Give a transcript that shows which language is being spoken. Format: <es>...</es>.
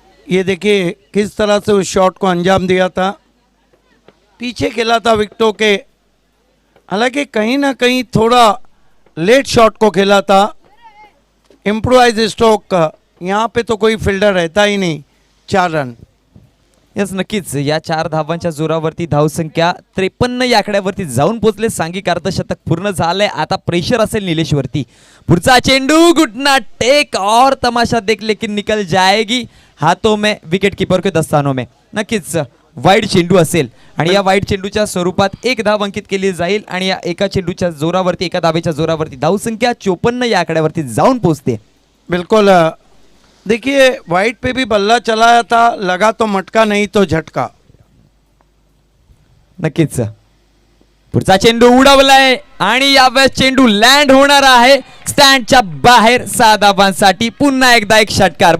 <hi>ये देखिए किस तरह से उस शॉट को अंजाम दिया था. पीछे खेला था विकेटों के, हालांकि कहीं ना कहीं थोड़ा लेट शॉट को खेला था. इम्प्रोवाइज स्ट्रोक, यहाँ पे तो कोई फील्डर रहता ही नहीं. 4 रन.</hi> <mr>यस, नक्कीच या 4 धावांच्या जोरावरती धावसंख्या 53 या आकड्यावरती जाऊन पोहोचले. सांघिक अर्धशतक पूर्ण झालंय. आता प्रेशर असेल निलेशवरती. पुढचा चेंडू,</mr> <hi>गुडना टेक और तमाशा देख लेकिन निकल जाएगी हाथों में विकेट कीपर के दस्तानों में.</hi> <mr>नक्कीच वाईड चेंडू असेल आणि या वाईड चेंडूच्या स्वरूपात 1 धाव अंकित केली जाईल आणि या एका चेंडूच्या जोरावरती, एका धावेच्या जोरावरती धावसंख्या 54 या आकड्यावरती जाऊन पोहोचते. बिल्कुल.</mr> <hi>देखिए वाइट पे भी बल्ला चलाया था, लगा तो मटका नहीं तो झटका.</hi> <mr>नक्कीच पुढचा चेंडू उडवलाय आणि यावेळेस चेंडू लँड होणार आहे स्टँडच्या बाहेर. 6 धावांसाठी पुन्हा एकदा एक षटकार.</mr>